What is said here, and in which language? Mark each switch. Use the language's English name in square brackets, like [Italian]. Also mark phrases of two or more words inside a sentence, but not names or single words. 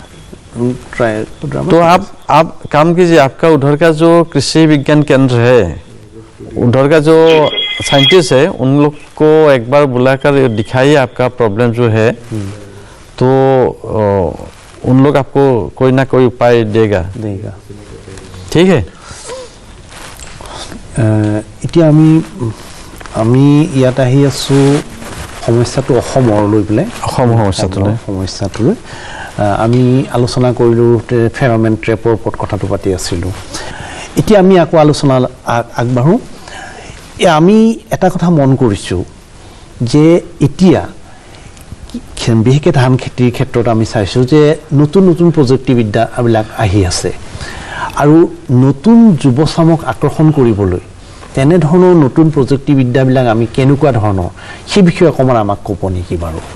[Hindi] तो आप काम कीजिए आपका उधर का जो कृषि विज्ञान केंद्र है उधर का जो साइंटिस्ट है उन लोग को एक बार बुलाकर दिखाइए आपका प्रॉब्लम जो है तो उन लोग आपको कोई ना कोई उपाय देगा ठीक है [Assamese] এতিয়া আমি আমি ইয়াত আহি আছোঁ সমস্যাটো অসমৰ লৈ পেলাই অসমৰ সমস্যাটোলৈ আমি আলোচনা কৰিলোঁ ফেৰমেন ট্ৰেপৰ ওপৰত কথাটো পাতি আছিলোঁ এতিয়া আমি আকৌ আলোচনা আগবাঢ়োঁ আমি এটা কথা মন কৰিছোঁ যে এতিয়া বিশেষকৈ ধান খেতিৰ ক্ষেত্ৰত আমি চাইছোঁ যে নতুন নতুন প্ৰযুক্তিবিদ্যাবিলাক আহি আছে আৰু নতুন যুৱচামক আকৰ্ষণ কৰিবলৈ তেনেধৰণৰ নতুন প্ৰযুক্তিবিদ্যাবিলাক আমি কেনেকুৱা ধৰণৰ সেই বিষয়ে অকণমান আমাক ক'ব নেকি বাৰু